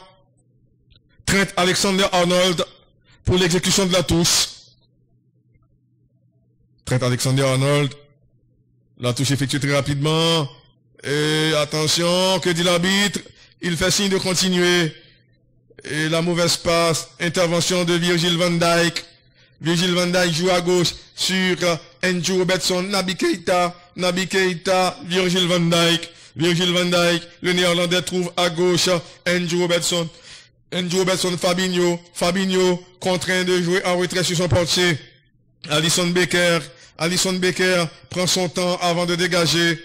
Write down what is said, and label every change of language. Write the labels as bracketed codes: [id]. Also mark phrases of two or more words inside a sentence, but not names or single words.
[fr] Trent Alexander-Arnold pour l'exécution de la touche. Trent Alexander-Arnold, la touche effectuée très rapidement. Et attention, que dit l'arbitre? Il fait signe de continuer. Et la mauvaise passe, intervention de Virgil van Dijk. Virgil van Dijk joue à gauche sur Andrew Robertson, Naby Keita, Virgil van Dijk, le Néerlandais trouve à gauche Andrew Robertson, Fabinho, contraint de jouer en retrait sur son portier. Alisson Becker prend son temps avant de dégager.